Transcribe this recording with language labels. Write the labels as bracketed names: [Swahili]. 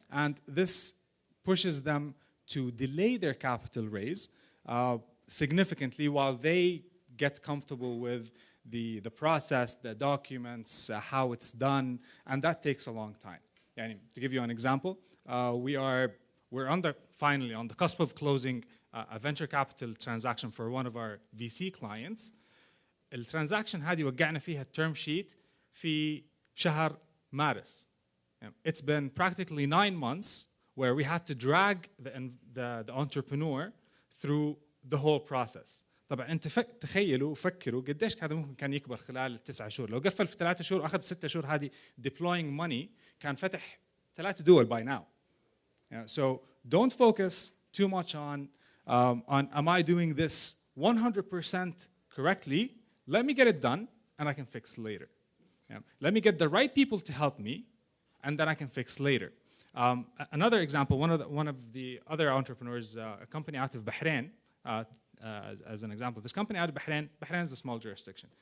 [English] And this pushes them to delay their capital raise significantly while they get comfortable with the process, the documents, how it's done, and that takes a long time. To give you an example, we're finally on the cusp of closing a venture capital transaction for one of our VC clients. [Arabic] الترانزاكشن هذه وقعنا فيها term sheet في شهر مارس. [English] It's been practically 9 months where we had to drag the entrepreneur through the whole process. [Arabic] طبعا انت تخيلوا وفكروا قديش هذا ممكن كان يكبر خلال ال9 شهور. لو قفل في 3 شهور واخذ 6 شهور هذه [English] deploying money [Arabic] كان فتح 3 دول [English] by now. So don't focus too much on am I doing this 100% correctly? Let me get it done and I can fix later. Let me get the right people to help me and then I can fix later. Another example, one of the other entrepreneurs, a company out of Bahrain, as an example, this company out of Bahrain is a small jurisdiction.